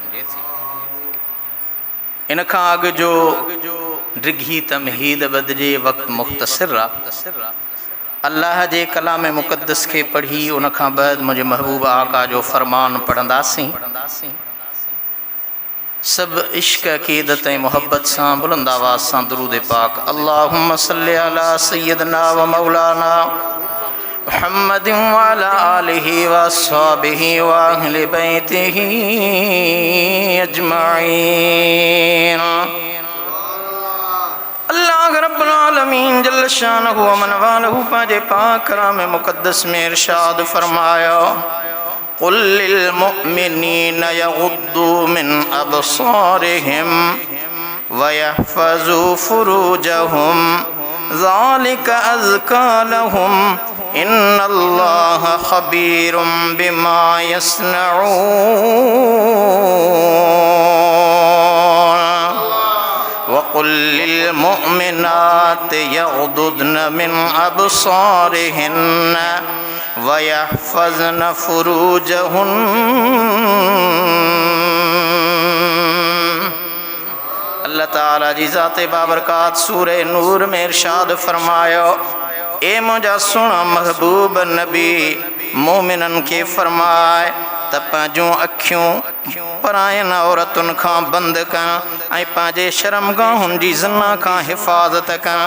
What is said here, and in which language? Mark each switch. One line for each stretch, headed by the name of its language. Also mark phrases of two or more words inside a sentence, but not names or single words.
Sindhi: इन खां अॻु जो डिघी तमहीद बदिजे वक़्तु मुख़्तसिर आहे। अल्लाह जे कलाम मुक़द्दस के पढ़ी उन खां बाद मुंहिंजे महबूब आका जो फरमान पढ़ंदासीं। सब इश्क अक़ीदत ऐं मुहब्बत सां बुलंद आवाज़ सां दुरूद पाक
Arabic: اللهم صل على سيدنا ومولانا محمد وعلى آله وأصحابه وأهل بيته أجمعين. الله رب العالمين جل شأنه ومن والاه
Sindhi: पंहिंजे पाक कलाम मुक़द्दस में इरशाद फरमायो,
Arabic: قل للمؤمنين يغضوا من أبصارهم ويحفظوا فروجهم ذلك أزكى لهم إن الله خبير بما يصنعون. وقل للمؤمنات يغضضن من أبصارهن ويحفظن فروجهن.
Sindhi: अल्लाह ताला जी ज़ाते बाबरकात सूरे नूर में इरशाद फरमायो, ए मुंहिंजा सुहिणा महबूब नबी मोमिनन के फरमाए त पंहिंजूं अखियूं परायन औरतुनि खां बंदि कनि ऐं पंहिंजे शर्मगाहुनि जी ज़िना खां हिफ़ाज़त कनि।